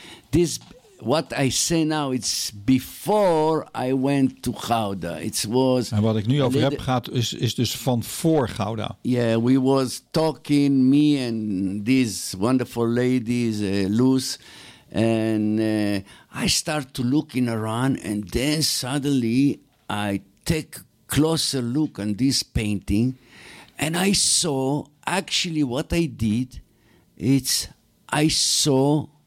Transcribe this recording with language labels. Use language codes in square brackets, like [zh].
[en] This what I say now, it's before I went to Gouda. It was. [nl] En wat ik nu over heb gaat, is dus van voor Gouda. [en] Yeah, we was talking, me and these wonderful ladies, Luz. And I start to look in Iran, and then suddenly I take a closer look on this painting, and I saw actually what I did. It's I saw